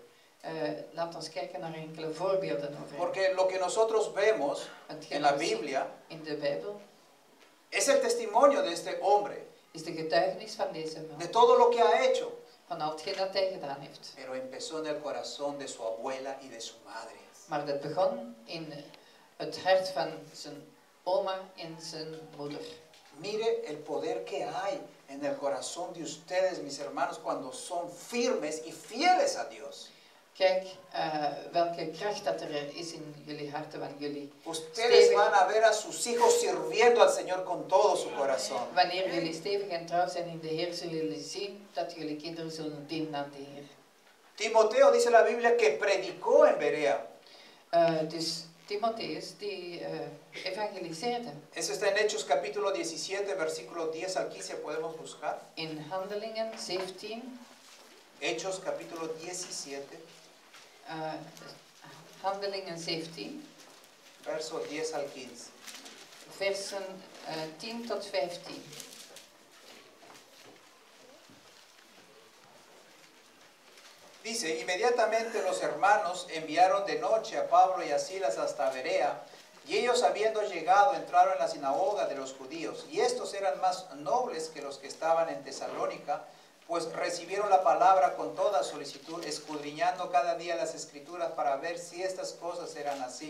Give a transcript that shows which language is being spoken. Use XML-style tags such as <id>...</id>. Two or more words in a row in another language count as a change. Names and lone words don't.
<nl>Laat ons kijken naar enkele voorbeelden over hem.</nl> <es>Porque lo que nosotros vemos</es> <nl>Hetgeen</nl> <es>en la</es> <nl>we zien</nl> <es>Biblia</es> <nl>in de Bijbel</nl> <es>es el testimonio de este hombre,</es> <nl>is de getuigenis van deze man.</nl> <es>de todo lo que ha hecho.</es> <nl>Van al hetgeen dat hij gedaan heeft.</nl> <es>Pero empezó en el corazón de su abuela y de su madre.</es> <nl>Maar dat begon in het hart van zijn oma en zijn moeder.</nl> <es>Mire el poder que hay en el corazón de ustedes, mis hermanos, cuando son firmes y fieles a Dios.</es> <nl>Kijk welke kracht dat er is in jullie harten van jullie.</nl> <es>Ustedes van a ver a sus hijos sirviendo al Señor con todo su corazón.</es> <nl>Wanneer jullie stevig en trouw zijn in de Heer, zullen jullie zien dat jullie kinderen zullen dienen aan de Heer.</nl> <es>Timoteo dice la Biblia que predicó en Berea.</es> <nl>Dus Timotheus die evangeliseerde.</nl> <es>Eso está en Hechos capítulo 17, versículo 10 al 15, podemos buscar.</es> <nl>In Handelingen 17,</nl> <es>Hechos capítulo 17,</es> <nl>Handelingen 17,</nl> <es>verso 10 al 15.</es> <nl>versen 10 tot 15.</nl> <es>Dice, inmediatamente los hermanos enviaron de noche a Pablo y a Silas hasta Berea, y ellos habiendo llegado entraron en la sinagoga de los judíos, y estos eran más nobles que los que estaban en Tesalónica, pues recibieron la palabra con toda solicitud, escudriñando cada día las escrituras para ver si estas cosas eran así.</es>